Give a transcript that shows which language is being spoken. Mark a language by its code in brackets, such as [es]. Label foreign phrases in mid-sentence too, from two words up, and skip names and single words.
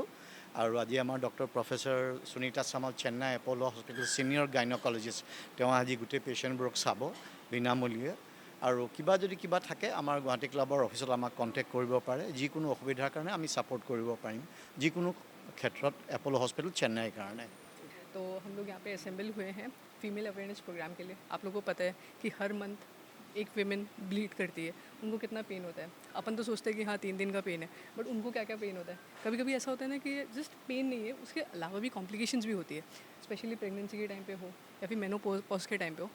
[as] আৰু আজি আমাৰ [en] Doctor Professor [as] সুনীতা চামাল, চেন্নাই এপ'ল' হস্পিটেল [en] senior gynecologist, [as] তেওঁ আজি গোটেই পেচেণ্টবোৰক চাব বিনামূলীয়া। আৰু কিবা থাকে আমাৰ গুৱাহাটী ক্লাবৰ অফিচত আমাক কণ্টেক্ট কৰিব পাৰে যিকোনো অসুবিধাৰ কাৰণে আমি ছাপোৰ্ট কৰিব পাৰিম যিকোনো ক্ষেত্ৰত এপ'লো হস্পিটেল চেন্নাইৰ কাৰণে [hi] तो हम लोग यहाँ पे असेंबल हुए हैं [en] female awareness program [hi] के लिए। आप लोगों को पता है कि हर मंथ एक [en] women bleed [hi] करती है, उनको कितना पेन होता है। अपन तो सोचते हैं कि हाँ 3 दिन का पेन है, बट उनको क्या क्या पेन होता है। कभी कभी ऐसा होता है ना कि [en] just pain [hi] नहीं है, उसके अलावा भी कॉम्प्लिकेशंस भी होती है, [en] specially pregnancy [hi] के टाइम पे हो या फिर मेनोपॉज के टाइम पे हो।